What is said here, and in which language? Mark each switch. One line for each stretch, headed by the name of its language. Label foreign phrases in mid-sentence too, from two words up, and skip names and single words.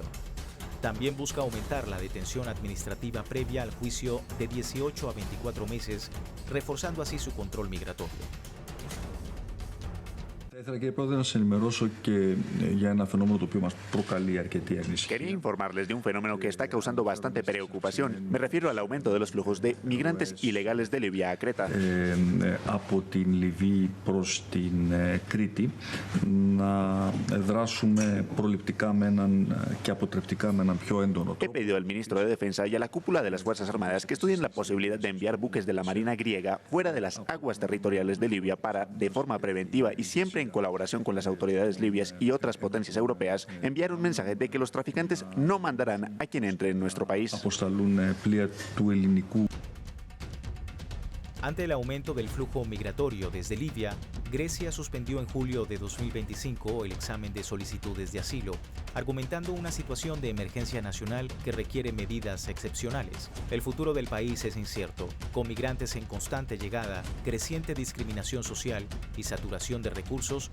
Spanish: También busca aumentar la detención administrativa previa al juicio de 18 a 24 meses, reforzando así su control migratorio. Quería informarles de un fenómeno que está causando bastante preocupación. Me refiero al aumento de los flujos de migrantes ilegales de Libia a Creta.
Greek: Από την Λιβύη προς την Κρήτη, να δράσουμε προληπτικά και αποτρεπτικά με έναν πιο έντονο
Spanish: He
Greek: τρόπο.
Spanish: pedido al ministro de Defensa y a la cúpula de las Fuerzas Armadas que estudien la posibilidad de enviar buques de la Marina griega fuera de las aguas territoriales de Libia para, de forma preventiva y siempre en colaboración con las autoridades libias y otras potencias europeas, enviar un mensaje de que los traficantes no mandarán a quien entre en nuestro país.
Greek: Αποσταλούν πλοία του ελληνικού.
Spanish: Ante el aumento del flujo migratorio desde Libia, Grecia suspendió en julio de 2025 el examen de solicitudes de asilo, argumentando una situación de emergencia nacional que requiere medidas excepcionales. El futuro del país es incierto, con migrantes en constante llegada, creciente discriminación social y saturación de recursos.